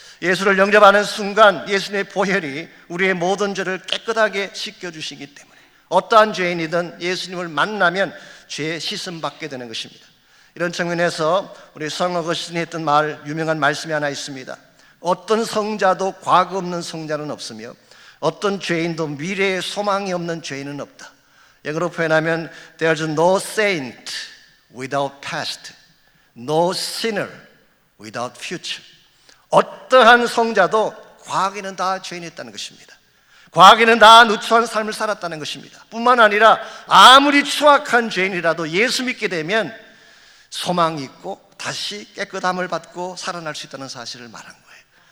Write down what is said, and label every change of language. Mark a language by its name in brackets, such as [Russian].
[Korean] 예수를 영접하는 순간 예수님의 보혈이 우리의 모든 죄를 깨끗하게 씻겨주시기 때문에 어떠한 죄인이든 예수님을 만나면 죄의 씻음 받게 되는 것입니다. 이런 측면에서 우리 성 어거스틴이 했던 유명한 말씀이 하나 있습니다. 어떤 성자도 과거 없는 성자는 없으며 어떤 죄인도 미래에 소망이 없는 죄인은 없다. 영어로 표현하면 [English] There's no saint without past, no sinner without future. [Korean] 어떠한 성자도 과거에는 다 죄인이었다는 것입니다. 과거에는 다 누추한 삶을 살았다는 것입니다. 뿐만 아니라 아무리 추악한 죄인이라도 예수 믿게 되면 소망이 있고 다시 깨끗함을 받고 살아날 수 있다는 사실을 말한 거예요.